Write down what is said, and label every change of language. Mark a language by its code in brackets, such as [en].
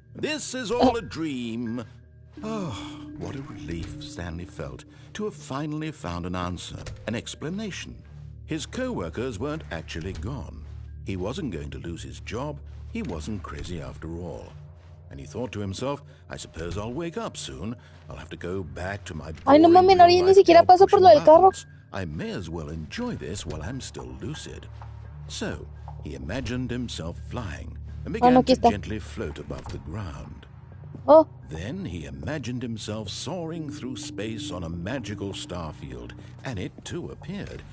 [en] This is all a dream. Oh, what a relief Stanley felt to have finally found an answer, an explanation. His co-workers weren't actually gone. He wasn't going to lose his job. He wasn't crazy after all. And he thought to himself, I suppose I'll wake up soon. I'll have to go back to my [es] Ay, no mames, ahorita ni siquiera paso por lo del carro. [en] I may as well enjoy this while I'm still lucid. So, he imagined himself flying and began to gently float above the ground. Oh. Then he imagined himself soaring through space on a magical starfield, and it too appeared.